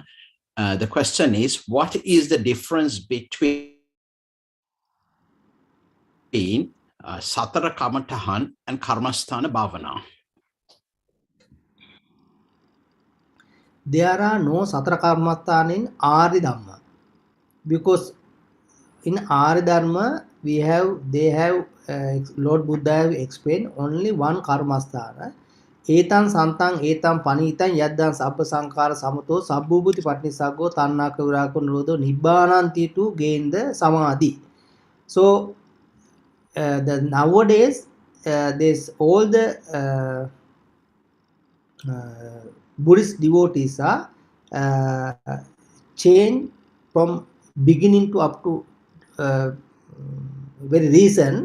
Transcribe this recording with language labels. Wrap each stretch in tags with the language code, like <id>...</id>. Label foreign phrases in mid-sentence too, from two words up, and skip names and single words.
<en>The question is, what is the difference between</en> <si>Satara Kamatahan</si> <en>and</en> <pi>Karmasthana Bhavana?</pi> <en>There are no</en> <si>Satara Karmasthana</si> <en>in Ari Dhamma, because in Ari Dhamma they have Lord Buddha have explained only one Karmasthana.</en> <pi>Etan santang etam panitan yaddan sabba sankara samato sabbubhuti patnisaggo tannaka virako nirodho nibbānanti,</pi> <en>to gain the samadhi. So the nowadays there's all the Buddhist devotees are change from beginning to up to very recent.</en>